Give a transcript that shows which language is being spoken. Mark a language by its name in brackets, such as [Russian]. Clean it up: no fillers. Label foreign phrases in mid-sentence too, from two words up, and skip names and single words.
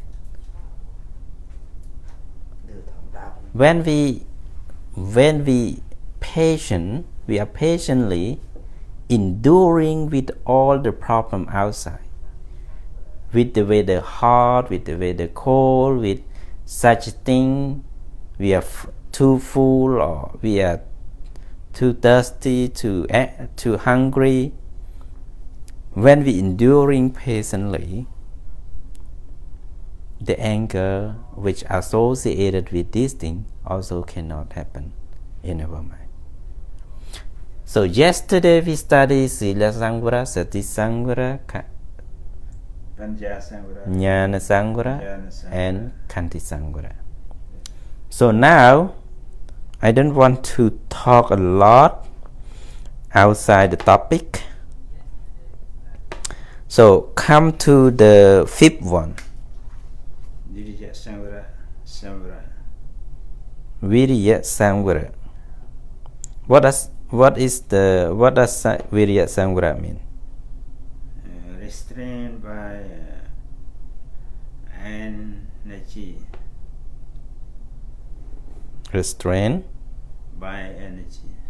[English] When we patient, we are patiently enduring with all the problem outside, with the weather hot, with the weather cold, with such thing, we are too full or we are too thirsty, too hungry. When we enduring patiently, the anger which associated with this thing also cannot happen in our mind. So yesterday we studied [Pali] Sila Sangvara, Sati Sangvara, Panya Sangvara. Jnana Sangvara, Jnana Sangvara. and Chanthy Sangvara. [English] So now I don't want to talk a lot outside the topic. So come to the fifth one. [Pali] Viriya Sangvara. Samvara. Viriya Sangvara. [English] What does [Pali] Viriya Sangvara [English] mean? Restrained by energy. Restrain. By energy.